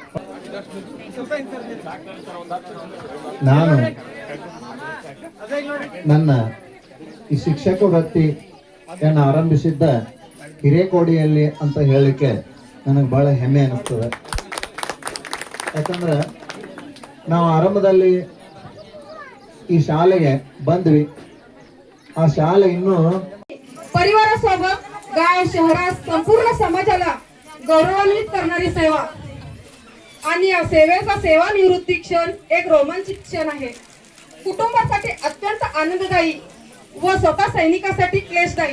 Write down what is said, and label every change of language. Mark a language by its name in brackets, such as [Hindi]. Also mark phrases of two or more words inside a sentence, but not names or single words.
[Kannada] ನಾನು ನನ್ನ ಈ ಶಿಕ್ಷಕ ವೃತ್ತಿಯನ್ನು ಆರಂಭಿಸಿದ್ದ ಹಿರೇಕೋಡಿಯಲ್ಲಿ ಅಂತ ಹೇಳಲಿಕ್ಕೆ ನನಗೆ ಬಹಳ ಹೆಮ್ಮೆ ಅನಿಸ್ತದೆ. ಯಾಕಂದ್ರೆ ನಾವು ಆರಂಭದಲ್ಲಿ ಈ शाळेಗೆ ಬಂದ್ವಿ. आ शाळे ಇನ್ನೂ [Marathi] परिवारासोबत गाव शहरात संपूर्ण समाजाला गौरवान्वित करणारी सेवा आणि या सेवेचा सेवानिवृत्ती क्षण एक रोमांचित क्षण आहे. कुटुंबासाठी अत्यंत आनंददायी व स्वतः सैनिकासाठी क्लेशदायी.